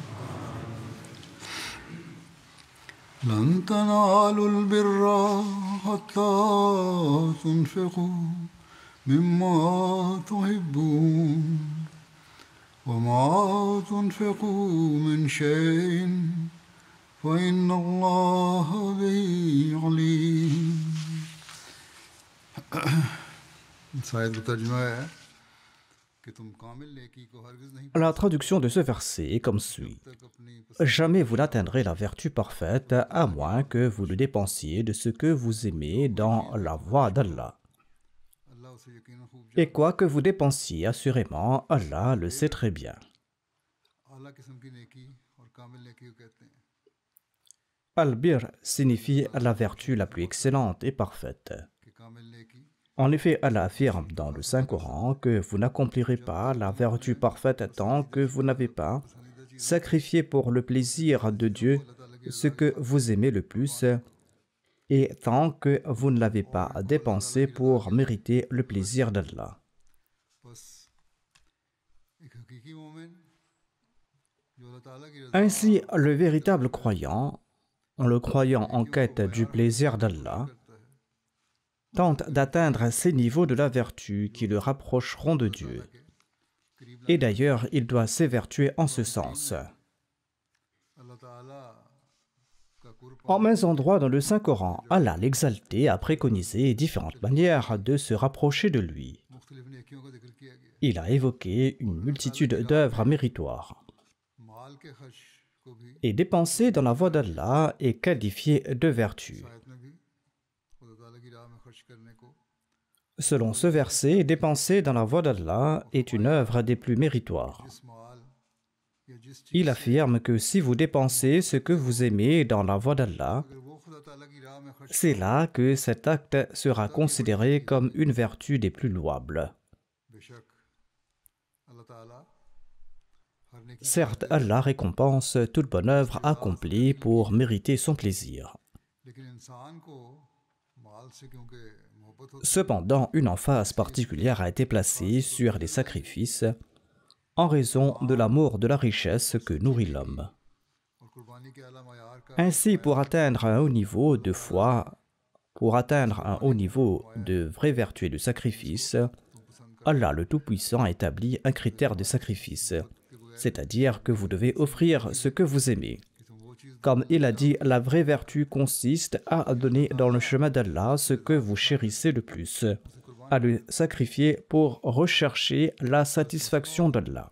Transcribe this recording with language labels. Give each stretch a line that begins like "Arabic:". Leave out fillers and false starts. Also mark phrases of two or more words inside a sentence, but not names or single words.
Arabic: لن تنالوا البر حتى تنفقوا مما تحبون وما تنفقوا من شيء فإن الله به عليم.
Urdu: شاید ترجمہ ہے کہ تم کامل نیکی کو ہرگز نہیں
French: La traduction de ce verset est comme suit. Jamais vous n'atteindrez la vertu parfaite à moins que vous le dépensiez de ce que vous aimez dans la voie d'Allah. Et quoi que vous dépensiez, assurément, Allah le sait très bien.
Urdu: اعلیٰ قسم کی نیکی اور کامل نیکی کو کہتے ہیں.
French: Al-Bir signifie la vertu la plus excellente et parfaite.
Urdu: کہ کامل نیکی
French: En effet, Allah affirme dans le Saint-Coran que vous n'accomplirez pas la vertu parfaite tant que vous n'avez pas sacrifié pour le plaisir de Dieu ce que vous aimez le plus et tant que vous ne l'avez pas dépensé pour mériter le plaisir d'Allah.
Urdu: بس ایک حقیقی مومن جو اللہ تعالیٰ کی رضا
French: Ainsi, le véritable croyant, le croyant en quête du plaisir d'Allah, tente d'atteindre ces niveaux de la vertu qui le rapprocheront de Dieu. Et d'ailleurs, il doit s'évertuer en ce sens.
Urdu: اللہ تعالیٰ کا قرب
French: En maints endroits dans le Saint-Coran, Allah l'exalté a préconisé différentes manières de se rapprocher de lui.
Urdu: مختلف نیکیوں کا ذکر کیا گیا.
French: Il a évoqué une multitude d'œuvres méritoires.
Urdu: مال کے خرچ کو بھی
French: Et dépenser dans la voie d'Allah est qualifié de vertu.
Urdu: آیت میں بھی خدا تعالیٰ کی راہ میں خرچ کرنے کو
French: Selon ce verset, dépenser dans la voie d'Allah est une œuvre des plus méritoires.
Urdu: جس مال یا جس چیز
French: Il affirme que si vous dépensez ce que vous aimez dans la voie d'Allah,
Urdu: اگر وہ خدا تعالیٰ کی راہ میں خرچ
French: c'est là que cet acte sera considéré comme une vertu des plus louables.
Urdu: بےشک اللہ تعالیٰ ہر نیکی
French: Certes, Allah récompense toute bonne œuvre accomplie pour mériter son plaisir.
Urdu: لیکن انسان کو مال سے کیونکہ محبت ہوتی
French: Cependant, une emphase particulière a été placée sur les sacrifices en raison de l'amour de la richesse que nourrit l'homme.
Urdu: اور قربانی کے اعلیٰ معیار کا
French: Ainsi, pour atteindre un haut niveau de foi, pour atteindre un haut niveau de vraie vertu et de sacrifice, Allah le Tout-Puissant a établi un critère de sacrifice, c'est-à-dire que vous devez offrir ce que vous aimez. Comme il a dit, la vraie vertu consiste à donner dans le chemin d'Allah ce que vous chérissez le plus, à le sacrifier pour rechercher la satisfaction d'Allah.